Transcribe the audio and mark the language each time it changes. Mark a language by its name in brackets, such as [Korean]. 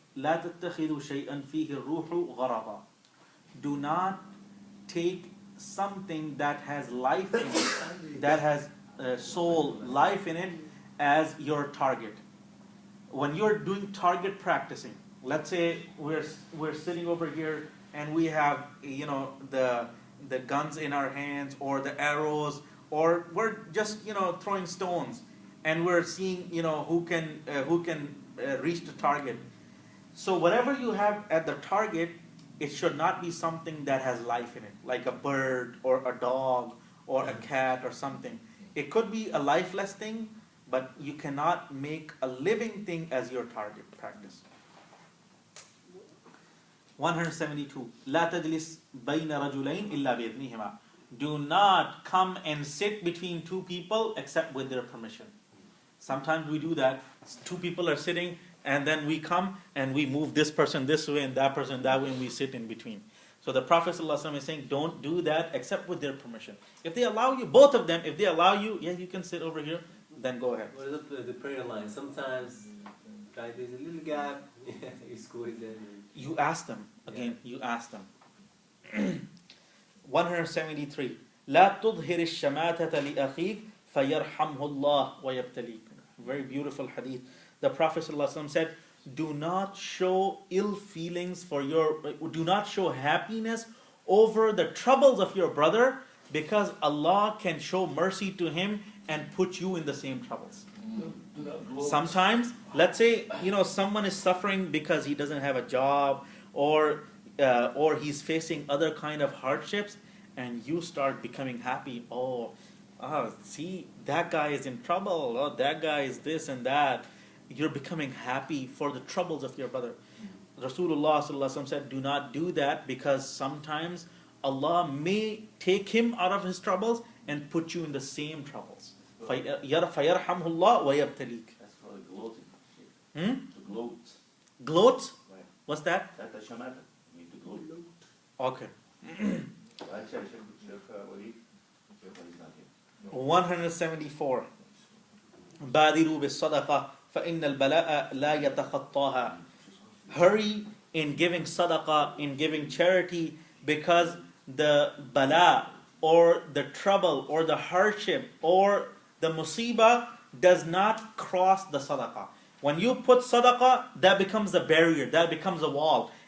[Arabic] لا تتخذوا شيئا فيه الروح غرضا. [English] Do not take something that has life in it, that has soul, life in it, as your target. When you're doing target practicing, let's say we're sitting over here and we have the guns in our hands or the arrows, or we're just throwing stones and we're seeing who can reach the target. So whatever you have at the target, it should not be something that has life in it, like a bird or a dog or a cat or something. It could be a lifeless thing, but you cannot make a living thing as your target practice. 172. [Arabic] لا تجلس بين رجلين إلا بإذنهما. [English] Do not come and sit between two people except with their permission. Sometimes we do that. Two people are sitting and then we come and we move this person this way and that person that way and we sit in between. So the Prophet ﷺ is saying, don't do that except with their permission. If they allow you, both of them, if they allow you, you can sit over here, then go ahead. What is up the prayer line? Sometimes there's a little gap, you squeeze it. You ask them, again, you ask them. 173. [Arabic] لا تظهر الشماتة لأخيك فيرحمه الله ويبتليك. [English] Very beautiful hadith. The Prophet ﷺ said, do not show ill feelings do not show happiness over the troubles of your brother, because Allah can show mercy to him and put you in the same troubles. Sometimes, let's say, someone is suffering because he doesn't have a job or he's facing other kind of hardships, and you start becoming happy. See, that guy is in trouble. Oh, that guy is this and that. You're becoming happy for the troubles of your brother. Rasulullah ﷺ said, do not do that, because sometimes Allah may take him out of his troubles and put you in the same troubles. [Arabic] فَيَرْحَمْهُ اللَّهُ وَيَبْتَلِيكَ. [English] That's called gloating. To gloat. Gloat? Right. What's that? That's a shamata. You need to gloat. Okay. Actually, Sheikh Waleed, Sheikh Waleed is not here. 174. [Arabic] بادروا بالصدقة فإن البلاء لا يتخطاها. [English] Hurry in giving sadaqah, in giving charity, because the bala or the trouble or the hardship or the musibah does not cross the sadaqah. When you put sadaqah, that becomes a barrier, that becomes a wall.